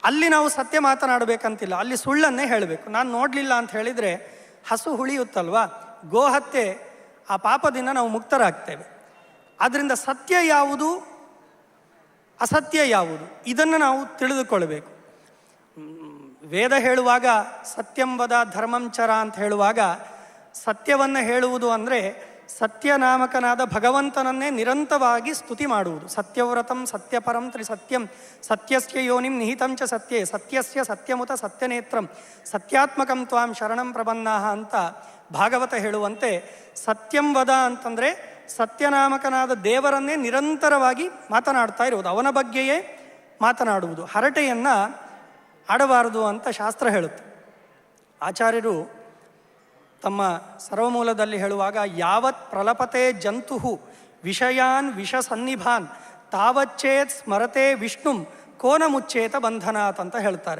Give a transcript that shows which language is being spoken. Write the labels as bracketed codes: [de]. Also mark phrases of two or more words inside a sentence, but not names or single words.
[kn] ಅಲ್ಲಿ ನಾವು ಸತ್ಯ ಮಾತನಾಡಬೇಕಂತಿಲ್ಲ, ಅಲ್ಲಿ ಸುಳ್ಳನ್ನೇ ಹೇಳಬೇಕು. ನಾನು ನೋಡಲಿಲ್ಲ ಅಂತ ಹೇಳಿದರೆ ಹಸು ಹುಳಿಯುತ್ತಲ್ವಾ, ಗೋಹತ್ಯೆ, ಆ ಪಾಪದಿಂದ ನಾವು ಮುಕ್ತರಾಗ್ತೇವೆ. ಆದ್ದರಿಂದ ಸತ್ಯ ಯಾವುದು, ಅಸತ್ಯ ಯಾವುದು, ಇದನ್ನು ನಾವು ತಿಳಿದುಕೊಳ್ಬೇಕು. ವೇದ ಹೇಳುವಾಗ [sa] ಸತ್ಯಂ ವದ ಧರ್ಮಂ ಚರ [kn] ಅಂತ ಹೇಳುವಾಗ ಸತ್ಯವನ್ನು ಹೇಳುವುದು ಅಂದರೆ ಸತ್ಯನಾಮಕನಾದ ಭಗವಂತನನ್ನೇ ನಿರಂತರವಾಗಿ ಸ್ತುತಿ ಮಾಡುವುದು. [sa] ಸತ್ಯವ್ರತಂ ಸತ್ಯಪರಂ ತ್ರಿಸತ್ಯಂ ಸತ್ಯಸ್ಯ ಯೋನಿಂ ನಿಹಿತಂ ಚ ಸತ್ಯೇ ಸತ್ಯಸ್ಯ ಸತ್ಯಮುತ ಸತ್ಯನೇತ್ರಂ ಸತ್ಯಾತ್ಮಕಂ ತ್ವಾಂ ಶರಣಂ ಪ್ರಪನ್ನಾಹ [kn] ಅಂತ ಭಾಗವತ ಹೇಳುವಂತೆ [sa] ಸತ್ಯಂ ವದ [kn] ಅಂತಂದರೆ ಸತ್ಯನಾಮಕನಾದ ದೇವರನ್ನೇ ನಿರಂತರವಾಗಿ ಮಾತನಾಡ್ತಾ ಇರುವುದು, ಅವನ ಬಗ್ಗೆಯೇ ಮಾತನಾಡುವುದು. ಹರಟೆಯನ್ನು ಆಡಬಾರದು ಅಂತ ಶಾಸ್ತ್ರ ಹೇಳುತ್ತೆ. ಆಚಾರ್ಯರು ತಮ್ಮ ಸರ್ವಮೂಲದಲ್ಲಿ ಹೇಳುವಾಗ [sa] ಯಾವತ್ ಪ್ರಲಪತೆ ಜಂತು ವಿಷಯಾನ್ ವಿಷಸನ್ನಿಭಾನ್ ತಾವಚ್ಚೇತ್ ಸ್ಮರತೆ ವಿಷ್ಣುಂ ಕೋನ ಮುಚ್ಚೇತ ಬಂಧನಾತ್ [kn] ಅಂತ ಹೇಳ್ತಾರೆ.